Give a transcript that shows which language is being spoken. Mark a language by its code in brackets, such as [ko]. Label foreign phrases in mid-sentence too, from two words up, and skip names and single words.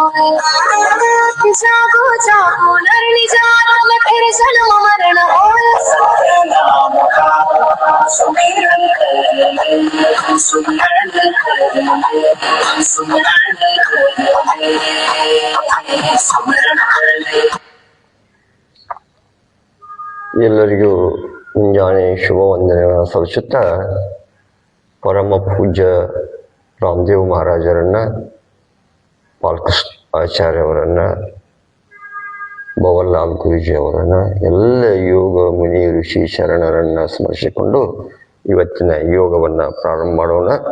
[hi] जागो जागो नर निजात में फिर जन्म मरण हो। सत्य नाम का सुमिरन कर ले, सुमिरन कर ले, सुमिरन कर ले, सुमिरन कर ले। [kn] ಎಲ್ಲರಿಗೂ ಮುಂಜಾನೆ ಶುಭ ವಂದನೆಗಳನ್ನು ಸಲ್ಲಿಸುತ್ತಾ ಪರಮ ಪೂಜ್ಯ ರಾಮದೇವ್ ಮಹಾರಾಜರನ್ನು, ಬಾಲಕೃಷ್ಣ ಆಚಾರ್ಯವರನ್ನು, ಭವನ್ಲಾಲ್ ಗುರೂಜಿ ಅವರನ್ನು, ಎಲ್ಲ ಯೋಗ ಮುನಿ ಋಷಿ ಶರಣರನ್ನು ಸ್ಮರಿಸಿಕೊಂಡು ಇವತ್ತಿನ ಯೋಗವನ್ನು ಪ್ರಾರಂಭ ಮಾಡೋಣ.